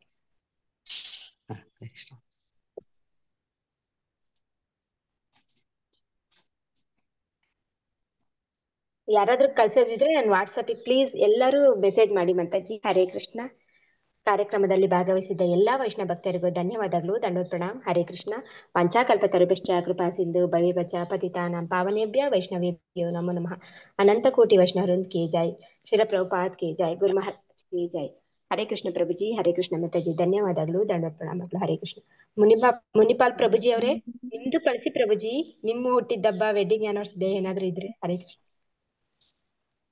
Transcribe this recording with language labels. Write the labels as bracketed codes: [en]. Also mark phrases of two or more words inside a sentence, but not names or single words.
[kn] ಯಾರಾದ್ರೂ ಕಳ್ಸೋದಿದ್ರೆ ನಾನು ವಾಟ್ಸಪ್ಪಿಗೆ ಪ್ಲೀಸ್ ಎಲ್ಲರೂ ಮೆಸೇಜ್ ಮಾಡಿ ಮಾತಾಜಿ. [sa] ಹರೇ ಕೃಷ್ಣ. [kn] ಕಾರ್ಯಕ್ರಮದಲ್ಲಿ ಭಾಗವಹಿಸಿದ್ದ ಎಲ್ಲಾ ವೈಷ್ಣವ ಭಕ್ತರಿಗೂ ಧನ್ಯವಾದಗಳು, [hi] दंडवत प्रणाम. [sa] ಹರೇ ಕೃಷ್ಣ. ಪಂಚಾಕಲ್ಪತರುಭ್ಯಶ್ಚ ಕೃಪಾ ಸಿಂಧು ಭವೇಭ್ಯಶ್ಚ ಪತಿತಾನಾಂ ಪಾವನೇಭ್ಯ ವೈಷ್ಣವೇಭ್ಯೋ ನಮೋ ನಮಃ. [hi] अनंत कोटि वैष्णव वृंद की जय. श्रील प्रभुपाद की जय. गुरु महाराज की जय. [sa] ಹರೇ ಕೃಷ್ಣ [hi] ಪ್ರಭುಜಿ. [sa] ಹರೇ ಕೃಷ್ಣ [kn] ಮಾತಾಜಿ ಧನ್ಯವಾದಗಳು, ದಂಡೋತ್ ಪ್ರಣಾಮಗಳು. [sa] ಹರೇ ಕೃಷ್ಣ. [kn] ಮುನಿಪಾಲ್ ಪ್ರಭುಜಿ ಅವರೇ ನಿಮ್ದು ಕಳಿಸಿ ಪ್ರಭುಜಿ. ನಿಮ್ಮ ಹುಟ್ಟಿದ್ದಬ್ಬ [en] wedding anniversary day [kn] ಏನಾದ್ರು ಇದ್ರೆ. [sa] ಹರೇ ಕೃಷ್ಣ.